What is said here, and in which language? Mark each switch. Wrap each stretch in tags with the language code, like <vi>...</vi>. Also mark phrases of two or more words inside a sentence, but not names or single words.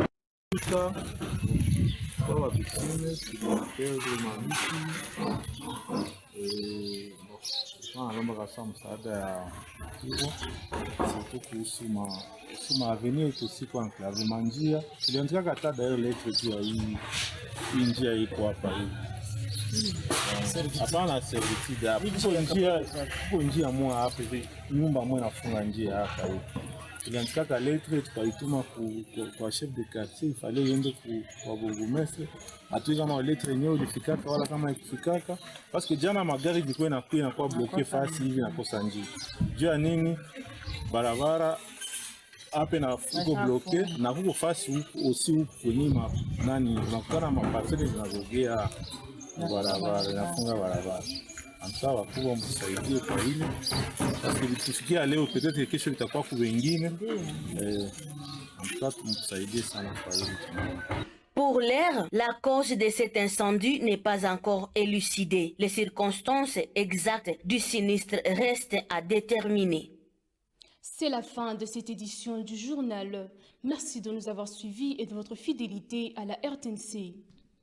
<sw>kwa victime tunapeleka mabishi naomba kasa msaada ya hivyo surtout kuhusu maavenir yetu siku enclave manjia tuliandika hata dayo letre tu ya hii njia iko hapa hivi hapana servitude hapo kwa njia moja hapa hivi nyumba moja nafunga njia hapa hivi tuliandika letre tukaituma kwa</sw> <fr>chef de quartier</fr> <sw>ifale yende kwa bourgmestre atui kama letre yenyewe ulifikaka wala kama ikufikaka</sw> <fr>parce que</fr> <sw>jana magari ilikuwa inakuwa bloqué fasi hivi nakosa njia juu ya nini barabara hapa na fuko bloqué na huko fasi huko aussi huko kwenye nani unakutana maparcelle zinazogea barabara inafunga barabara. Amsa wakubwa mtusaidie kwa hili. Tufikia leo peut-être kesho itakuwa kwa wengine. Amsa mtusaidie sana kwa hili.</sw> <fr>Pour l'heure, la cause de cet incendie n'est pas encore élucidée. Les circonstances exactes du sinistre restent à déterminer. C'est la fin de cette édition du journal. Merci de nous avoir suivis et de votre fidélité à la RTNC.</fr>